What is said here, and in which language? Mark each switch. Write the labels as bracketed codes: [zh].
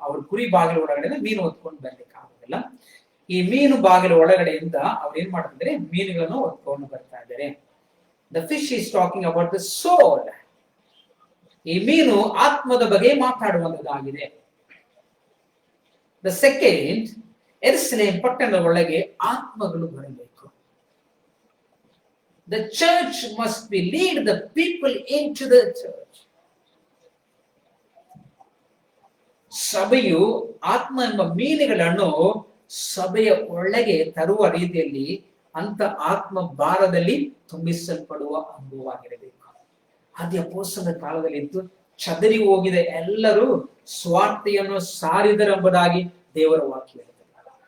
[kn] ಅವರು ಕುರಿ ಬಾಗಿಲು ಒಳಗಡೆ ಮೀನು ಹೊತ್ಕೊಂಡು ಬರ್ಲಿಕ್ಕೆ ಆಗುದಿಲ್ಲ. ಈ ಮೀನು ಬಾಗಿಲು ಒಳಗಡೆಯಿಂದ ಅವ್ರು ಏನ್ ಮಾಡ್ತಿದ್ದಾರೆ, ಮೀನುಗಳನ್ನು ಹೊತ್ಕೊಂಡು ಬರ್ತಾ ಇದ್ದಾರೆ. [en] The fish is talking about the soul. [kn] ಈ ಮೀನು ಆತ್ಮದ ಬಗ್ಗೆ ಮಾತಾಡುವಂತದ್ದಾಗಿದೆ. [en] the second, [kn] ಯೆರೂಸಲೇಮ್ ಪಟ್ಟಣದ ಒಳಗೆ ಆತ್ಮಗಳು ಬರಬೇಕು. [en] The church must be lead the people into the church. [kn] ಸಭೆಯು ಆತ್ಮ ಎಂಬ ಮೀನುಗಳನ್ನು ಸಭೆಯ ಒಳಗೆ ತರುವ ರೀತಿಯಲ್ಲಿ ಅಂತ ಆತ್ಮ ಭಾರದಲ್ಲಿ ತುಂಬಿಸಲ್ಪಡುವ ಅನುಭವವಾಗಿರಬೇಕು. ಆದ್ಯ ಅಪೊಸ್ತಲರ ಕಾಲದಲ್ಲಿ ಇದ್ದು ಚದರಿ ಹೋಗಿದ ಎಲ್ಲರೂ ಸ್ವಾರ್ಥೆಯನ್ನು ಸಾರಿದರೆಂಬುದಾಗಿ ದೇವರ ವಾಕ್ಯ ಹೇಳ್ತಾರೆ.